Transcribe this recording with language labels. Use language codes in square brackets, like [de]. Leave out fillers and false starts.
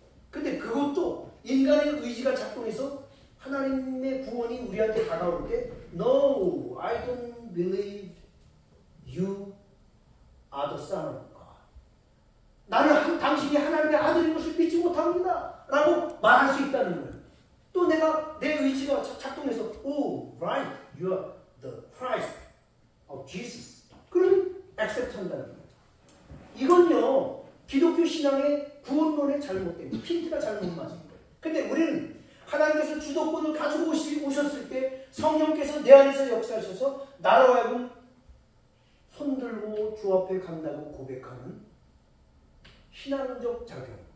[ko] 근데 그것도 인간의 의지가 작동해서 하나님의 구원이 우리한테 다가올 때 [en] No, I don't believe you are the son of God. [ko] 나는 당신이 하나님의 아들인 것을 믿지 못합니다 라고 말할 수 있다는 거예요. 또 내가 내 의지가 작동해서 [en] Oh, right, you are the Christ of Jesus. [ko] 그러면 accept 한다는 거예요. 이건요, 기독교 신앙의 구원론의 잘못된 핀트가 잘못 맞은 거예요. 근데 우리는 하나님께서 주도권을 가지고 오셨을 때 성령께서 내 안에서 역사하셔서 나로 하여금 손들고 주 앞에 간다고 고백하는 신앙적 작용.